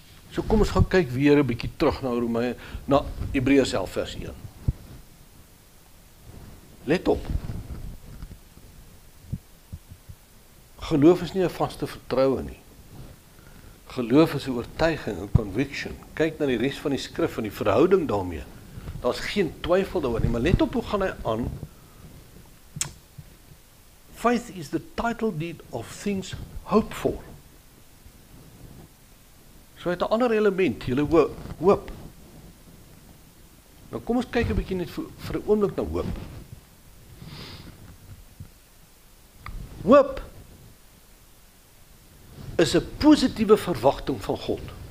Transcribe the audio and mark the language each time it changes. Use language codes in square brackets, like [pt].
[af] So kom ons gaan kyk weer 'n bietjie terug na Hebreërs 11 vers 1. Let op. Geloof is nie 'n vaste vertroue nie. Geloof is 'n oortuiging, 'n conviction. Kyk na die res van die skrif en die verhouding daarmee. Daar's geen twyfel daaroor nie, maar let op hoe gaan hy aan. [en] Faith is the title deed of things hoped for. [af] So het 'n ander element, julle hoop. Nou kom ons kyk 'n bietjie net vir 'n oomblik na hoop. Hoop is 'n positiewe verwagting van God.